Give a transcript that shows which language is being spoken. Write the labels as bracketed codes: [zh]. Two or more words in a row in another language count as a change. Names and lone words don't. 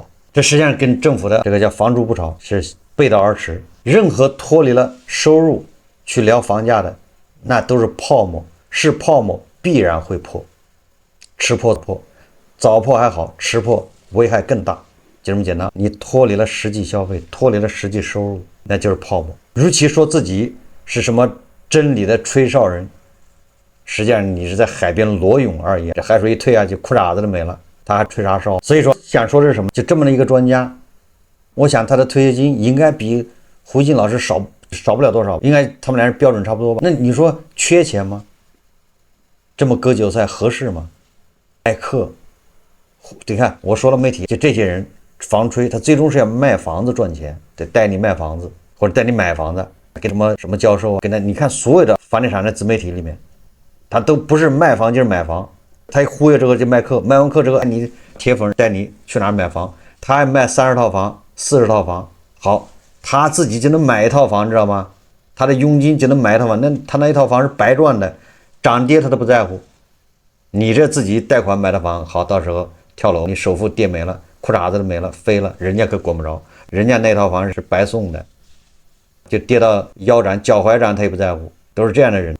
[zh] 這實際上跟政府的這個叫房住不炒是背道而馳。任何脫離了收入去聊房價的，那都是泡沫，是泡沫必然會破，吃破破，早破還好，吃破危害更大，就這麼簡單。你脫離了實際消費，脫離了實際收入，那就是泡沫。與其說自己是什麼真理的吹哨人，實際上你是在海邊裸泳而已，這海水一退下去，褲衩子都沒了，他還吹啥哨？所以說想說的是什麼？就這麼的一個專家，我想他的退休金應該比胡金老師少不了多少，应該他們倆是標準差不多吧？那你說缺錢嗎？這麼割韭菜合適嗎？艾克，你看我說了媒體，就這些人房吹，他最終是要賣房子賺錢，得帶你賣房子或者帶你買房子，給什麼教授啊，跟他你看所有的房地產的自媒体裡面，他都不是賣房就是買房。他一忽悠這個就賣課，賣完課之後，你鐵粉帶你去哪兒買房，他還賣30套房、40套房，好，他自己就能買一套房，你知道嗎？他的佣金就能買一套房，那他那一套房是白賺的，漲跌他都不在乎。你這自己貸款買的房，好，到時候跳楼，你首付跌沒了，褲衩子都沒了，飛了，人家可管不着，人家那套房是白送的，就跌到腰斬、腳踝斬他也不在乎，都是這樣的人。